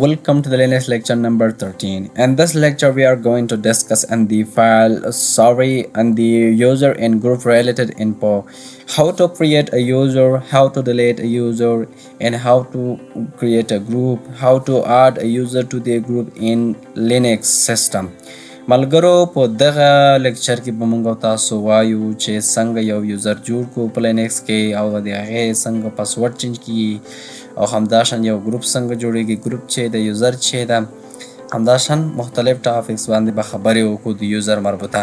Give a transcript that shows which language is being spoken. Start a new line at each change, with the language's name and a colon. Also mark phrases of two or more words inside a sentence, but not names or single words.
English: Welcome to the Linux lecture number 13. In this lecture, we are going to discuss and the file summary and the user and group related info, how to create a user, how to delete a user, and how to create a group, how to add a user to the group in Linux system.
Pashto: ملګرو په دغه لیکچر کې به موږ تاسو وایو چې څنګه یو یوزر جوړ کو په لینکس کې او د هغې څنګه
English: password change
Pashto: کړي او همداشان یو ګروپ څنګه جوړیږي ګروپ چې د یوزر چې ده همداشان مختلف ټاپکس باندې به خبرې وکړو د یوزر مربوطه.